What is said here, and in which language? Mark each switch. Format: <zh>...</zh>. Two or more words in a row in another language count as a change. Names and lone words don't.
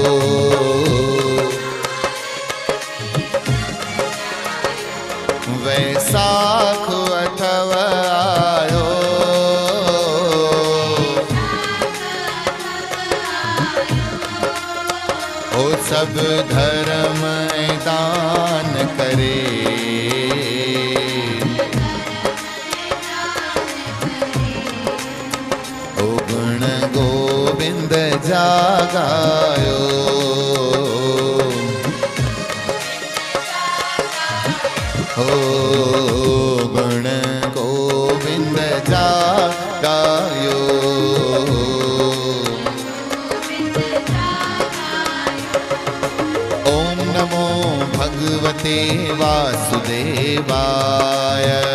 <hi>वैसाख अथव आयो, ओ सब धर्म दान करे। ओ गुण गोविंद जागायो। ओ गुण गोविंद जागायो।</hi> <sa>ओम नमो भगवते वासुदेवाय।</sa>